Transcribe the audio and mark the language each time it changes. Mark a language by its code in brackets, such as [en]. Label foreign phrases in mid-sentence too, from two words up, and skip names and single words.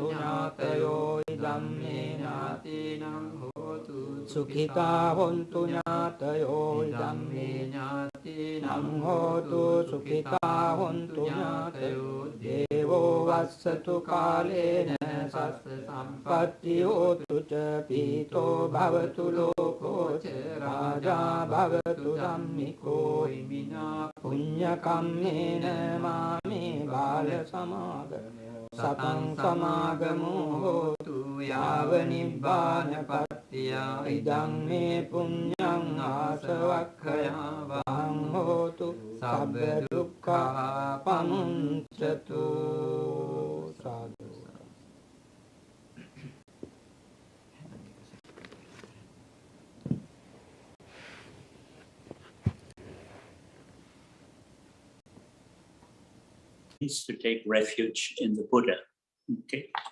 [pi] ඥාතයෝ ධම්මේ ඥාතිනං හෝතු සුඛිතා හොන්තු ඥාතයෝ ධම්මේ ඥාතිනං හෝතු සුඛිතා හොන්තු ඥාතයෝ දේවෝ වස්සතු කාලේන සස්ස සම්පත්ති හෝතු ච පීතෝ භවතු ලෝකෝ ච රාජා භවතු ධම්මිකෝ හිමිනා පුඤ්ඤ කම්මේන මාමේ බාල සමාගමෝ සතං සමාගමෝ හෝතු යාව නිබ්බාන පත්ති ඉදං මේ පුඤ්ඤං ආසවක්ඛයා වහං හෝතු සබ්බ දුක්ඛා පමුඤ්චතු. සාදු. [en] Is to take refuge in the Buddha. Okay.